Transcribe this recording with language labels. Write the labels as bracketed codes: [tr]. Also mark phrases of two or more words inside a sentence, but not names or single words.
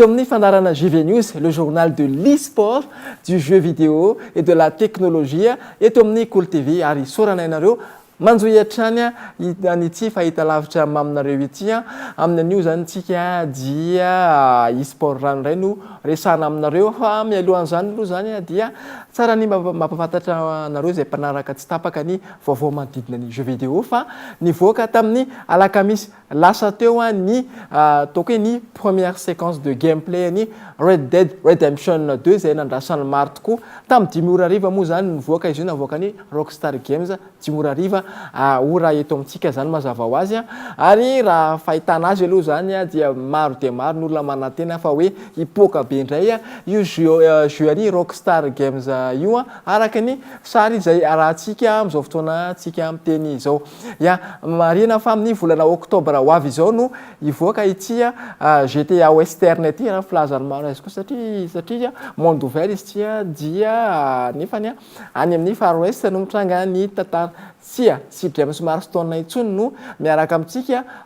[mg] amin'ny fandarana JV News, [fr] le journal de l'e-sport, du jeu vidéo et de la technologie [mg] eto amin'ny Cool TV ary sorana nareo manjoy hatrany an'ity fahita lavitra aminareo ity amin'ny an'io zany tsika dia e-sport ranoray no resana aminareo fa mialohan'izany aloha zany dia tsara ny mampafantatra nareo zay mpanaraka tsy tapaka ny vaovao manodidina ny jeu vidéo fa nivoaka tamin'ny alakamisy lasa teo ny ataoko hoe ny [fr] première séquence de [mg] gameplay ny Red Dead Redemption 2 zay nandrasany maro tokoa tamin'ny 10 ora hariva moa zany nivoaka izy io navoaka ny Rockstar Games 10 ora hariva ora eto amintsika zany mazava ho azy ary raha fahitana azy aloha zany dia maro dia maro ny olona manantena fa hoe hipoaka be indray io jeu any Rockstar Games io araka ny sary izay arahantsika amin'izao fotoana tsika miteny izao marina fa amin'ny volana oktobra ho avy izao no hivoaka ity GTA Western ity raha filazany maro azy koa satria [fr] monde ouvert [mg] izy ity dia nefany any amin'ny Far West no mitranga ny tantara sy James Marston intsony no miaraka amintsika